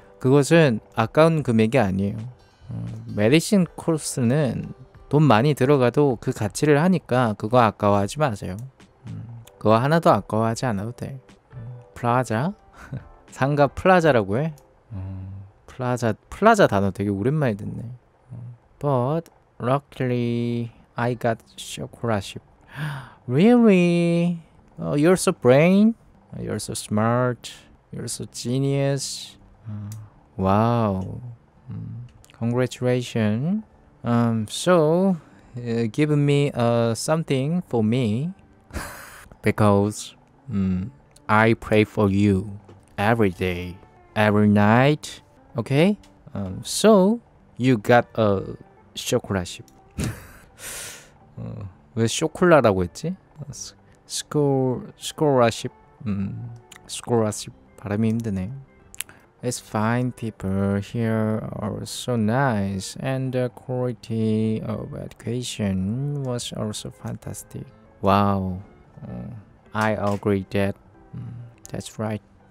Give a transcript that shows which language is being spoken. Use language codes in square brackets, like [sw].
[ko] 그것은 아까운 금액이 아니에요. 메디신 코스는 돈 많이 들어가도 그 가치를 하니까 그거 아까워하지 마세요. 그거 하나도 아까워하지 않아도 돼. 플라자? 상가 플라자라고 해? 플라자 단어 되게 오랜만에 듣네. [en] But luckily I got scholarship. Really? You're so brain? You're so smart? You're so genius? Wow. Congratulations. So give me something for me because I pray for you every day, every night. Okay? So you got a scholarship. [ko] 왜 쇼콜라라고 했지? scholarship. scholarship 발음이 힘드네. [en] It's fine. People here are so nice, and the quality of education was also fantastic. Wow, I agree that that's right.